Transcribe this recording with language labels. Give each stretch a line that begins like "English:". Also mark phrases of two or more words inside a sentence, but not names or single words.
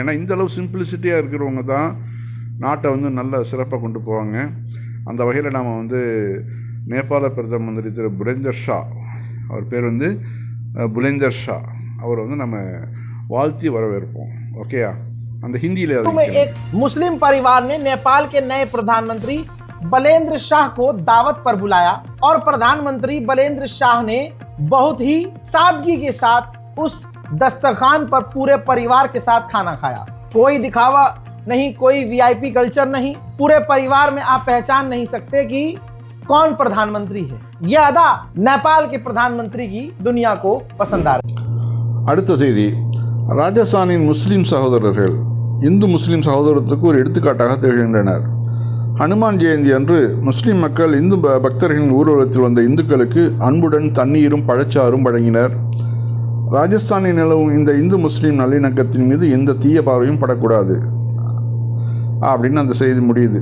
Tamil: ஏன்னா இந்த அளவு சிம்பிளிசிட்டியாக இருக்கிறவங்க தான் நாட்டை வந்து நல்ல சிறப்பாக கொண்டு போவாங்க. அந்த வகையில் நாம் வந்து நேபாள பிரதம மந்திரி திரு புலேந்தர் ஷா, அவர் பேர் வந்து புலேந்தர் ஷா, அவரை வந்து நம்ம வாழ்த்தி வரவேற்போம். ஓகேயா? அந்த ஹிந்தியில்
Hindi: एक मुस्लिम परिवार ने नेपाल के नए प्रधानमंत्री बलेंद्र शाह को दावत पर बुलाया और प्रधानमंत्री बलेंद्र शाह ने बहुत ही सादगी के साथ उस दस्तरखान पर पूरे परिवार के साथ खाना खाया। कोई दिखावा नहीं, कोई
English: VIP culture
Hindi: नहीं, पूरे परिवार में आप पहचान नहीं सकते कि कौन प्रधानमंत्री है। यह अदा नेपाल के प्रधानमंत्री की दुनिया को पसंद आ रही।
Tamil: அடுத்த செய்தி, ராஜஸ்தானின் முஸ்லீம் சகோதரர்கள் இந்து முஸ்லீம் சகோதரத்துக்கு ஒரு எடுத்துக்காட்டாக திகழ்கின்றனர். ஹனுமான் ஜெயந்தி அன்று முஸ்லீம் மக்கள் இந்து பக்தர்களின் ஊர்வலத்தில் வந்த இந்துக்களுக்கு அன்புடன் தண்ணீரும் பழச்சாறும் வழங்கினர். ராஜஸ்தானில் நிலவும் இந்த இந்து முஸ்லீம் நல்லிணக்கத்தின் மீது எந்த தீய பார்வையும் படக்கூடாது அப்படின்னு அந்த செய்தி முடியுது.